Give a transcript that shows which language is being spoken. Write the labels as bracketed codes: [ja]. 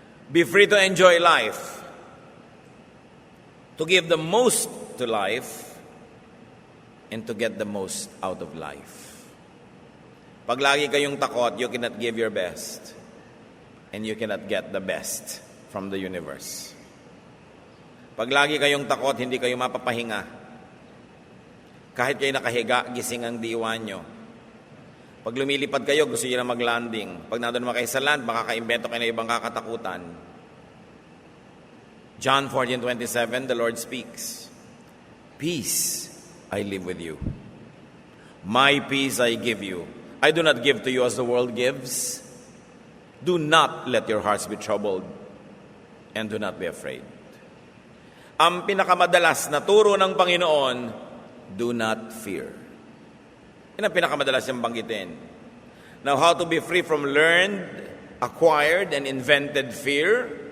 [en] Be free to enjoy life. To give the most to life and to get the most out of life. [tl] Pag lagi kayong takot, [en] you cannot give your best and you cannot get the best from the universe. [tl] Pag lagi kayong takot, hindi kayo mapapahinga. Kahit kayo nakahiga, gising ang diwa nyo. Pag lumilipad kayo, gusto nyo na mag-landing. Pag nandun naman kayo sa land, baka kaimbento kayo ng ibang kakatakutan. [en] John 14:27, the Lord speaks, peace I live with you. My peace I give you. I do not give to you as the world gives. Do not let your hearts be troubled and do not be afraid. [tl] Ang pinakamadalas na turo ng Panginoon, [en] do not fear. [tl] Yan ang pinakamadalas niyang banggitin. [en] Now, how to be free from learned, acquired, and invented fear?